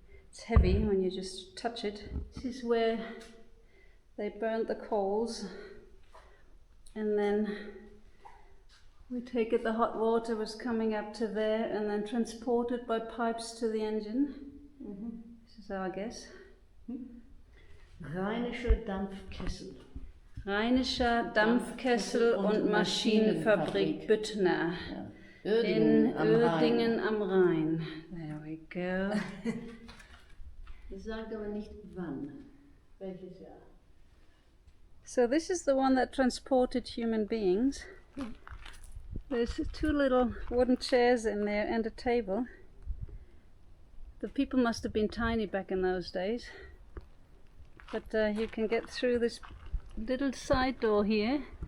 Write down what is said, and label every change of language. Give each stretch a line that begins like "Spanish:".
English: It's heavy when you just touch it. This is where they burned the coals, and then we take it, the hot water was coming up to there and then transported by pipes to the engine. This is our guess.
German: Rheinischer Dampfkessel. Rheinischer Dampfkessel und Maschinenfabrik Büttner. In Uerdingen am Rhein.
English: There we go.
German: Das sagt aber nicht wann. Welches Jahr?
English: So this is the one that transported human beings. There's 2 little wooden chairs in there and a table. The people must have been tiny back in those days. But you can get through this little side door here.